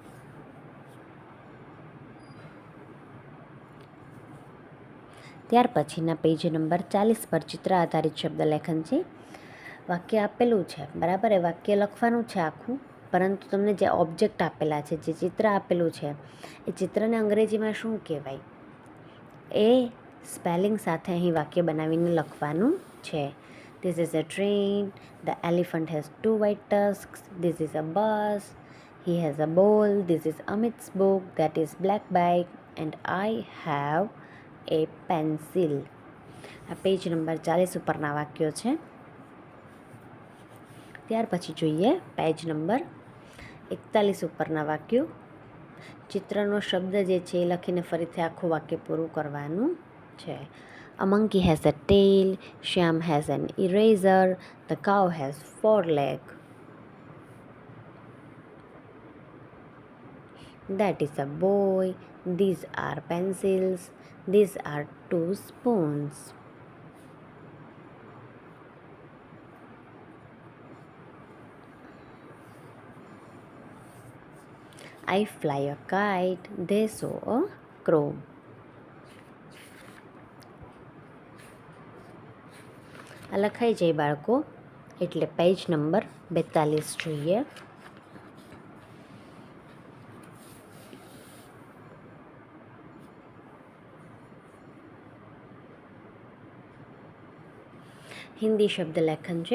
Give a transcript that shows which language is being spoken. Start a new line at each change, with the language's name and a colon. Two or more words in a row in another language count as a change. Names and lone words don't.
Gujarati: ત્યાર પછીના પેજ નંબર 40 પર ચિત્ર આધારિત શબ્દ લેખન છે. વાક્ય આપેલું છે, બરાબર, એ વાક્ય લખવાનું છે આખું, પરંતુ તમને જે ઓબ્જેક્ટ આપેલા છે, જે ચિત્ર આપેલું છે, એ ચિત્રને અંગ્રેજીમાં શું કહેવાય એ સ્પેલિંગ સાથે અહીં વાક્ય બનાવીને લખવાનું છે.
English: This is a train. The elephant has 2 white tusks. This is a bus. He has a ball. This is Amit's book. That is black bike. And I have a pencil.
Gujarati: આ પેજ નંબર 40 ઉપરના વાક્યો છે. ત્યાર પછી જોઈએ પેજ નંબર 41 ઉપરના વાક્યો. ચિત્રનો શબ્દ જે છે એ લખીને ફરીથી આખું વાક્ય પૂરું કરવાનું છે.
English: A monkey has a tail. Shyam has an eraser. The cow has 4 legs. That is a boy. These are pencils. These are 2 spoons. I fly a kite. They saw a crow.
Gujarati: આ લખાઈ જાય બાળકો, એટલે પેજ નંબર 42 જોઈએ. હિન્દી શબ્દ લેખન છે.